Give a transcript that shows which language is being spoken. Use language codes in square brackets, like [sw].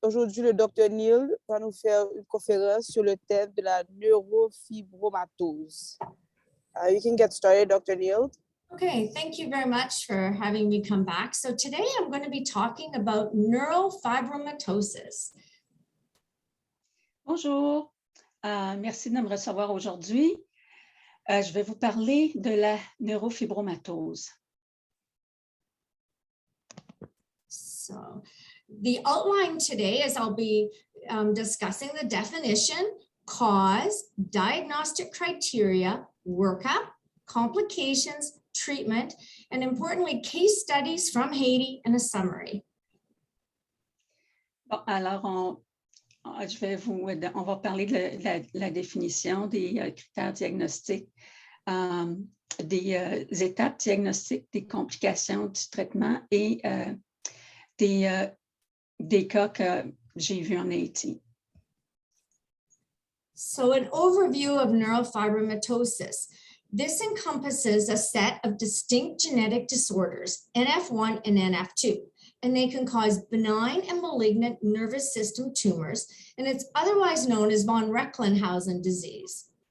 [fr] Aujourd'hui, le Dr Neil va nous faire une conférence sur le thème de la neurofibromatose. [en] You can get started, Dr. Neil. Okay, thank you very much for having me come back. So today I'm going to be talking about neurofibromatosis. [fr] Bonjour, merci de me recevoir aujourd'hui. Je vais vous parler de la neurofibromatose. [en] So the outline today is I'll be discussing the definition, cause, diagnostic criteria, workup, complications, treatment, and importantly, case studies from Haiti and a summary. [fr] Bon, alors, on va parler de la définition des critères diagnostiques, des étapes diagnostiques, des complications du traitement et des cas que j'ai vus en Haïti. [en] So an overview of neurofibromatosis. This encompasses a set of distinct genetic disorders, NF1 and NF2, and they can cause benign and malignant nervous system tumors, and it's otherwise known as von Recklinghausen disease.